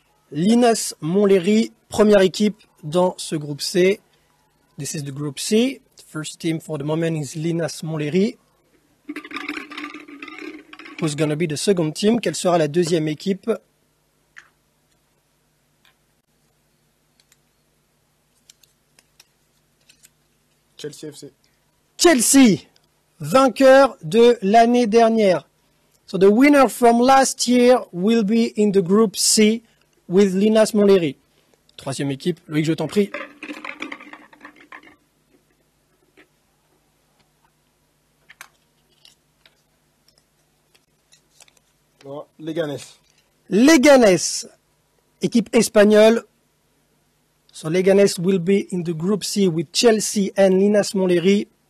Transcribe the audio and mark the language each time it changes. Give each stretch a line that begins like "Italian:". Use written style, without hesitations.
French: Linas Montlhéry, première équipe dans ce groupe C.
English: This is the group C. The first team for the moment is Linas Montlhéry. Who's gonna be the second team?
French: Quelle sera la deuxième équipe? Chelsea FC. Chelsea, vainqueur de l'année dernière.
English: So the winner from last year will be in the group C with Linas Montlhéry.
French: Troisième équipe, Loïc, je t'en prie. Voilà. Leganés.
English: Leganés,
French: équipe espagnole.
English: So Leganés will be in the group C with Chelsea and Linas Montlhéry.